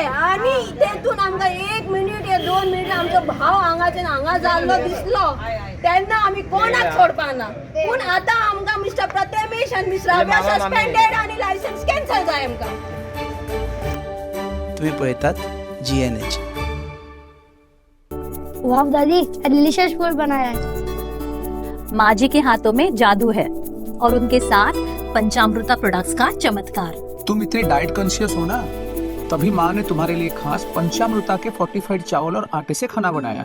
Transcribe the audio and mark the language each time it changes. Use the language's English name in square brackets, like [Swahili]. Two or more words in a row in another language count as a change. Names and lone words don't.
[Konkani] आणि तेतून आमकां 1 मिनिट या 2 मिनिट आमचो भाव हांगा जाल्लो दिसलो तेन्ना आमी कोणाक सोडपाना. पूण आतां आमकां मिस्टर प्रथमेश आनी मिस राबिया सस्पेंडेड आणि [English] license cancel [Konkani] जाय आमकां. तुम्ही पळयतात GNH. [Hindi] वाह दादी, [English] delicious food [Hindi] बनाया है. माँ जी के हाथों में जादू है और उनके साथ पंचामृता प्रोडक्ट्स का चमत्कार. तुम इतने [English] diet conscious [Hindi] हो ना, तभी माँ ने तुम्हारे लिए खास पंचामृता के फोर्टिफाइड चावल और आटे से खाना बनाया.